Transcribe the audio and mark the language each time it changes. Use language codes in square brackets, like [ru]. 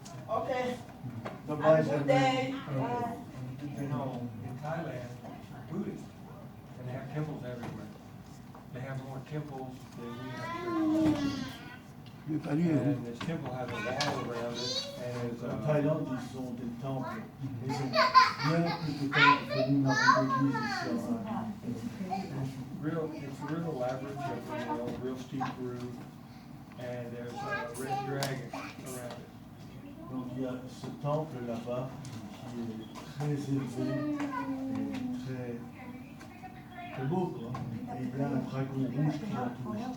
[en] Okay. Bye-bye, Samuel. You know, in Thailand, Buddhists, and they have temples everywhere. They have more temples than we have churches. And this temple has a wall around it, and it's, [fr] En Thaïlande, ils ont des temples. Ils ont bien plus de temples que nous n'avons d'église ici en Inde. [en] it's a real elaborate temple, you know, real steep roof, and there's a red dragon around it. [fr] Donc il y a ce temple là-bas qui est très élevé et très beau, quoi. Et il y a un dragon rouge qui l'entoure.